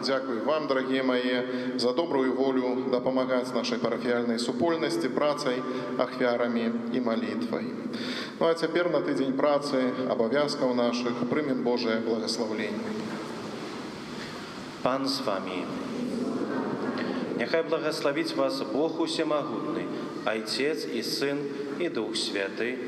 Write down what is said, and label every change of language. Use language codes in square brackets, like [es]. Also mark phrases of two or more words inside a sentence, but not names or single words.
[be] Дзякуй вам, дарагія мае, за добрую волю дапамагаць нашай парафіяльнай супольнасці працай, ахвярамі і малітвай. Ну а цяпер на тыдзень працы, абавязкаў нашых, прымем Божае благаслаўленне. Пан з вамі. Няхай благословить вас Бог Усемогутный, Отец и Сын и Дух Святый.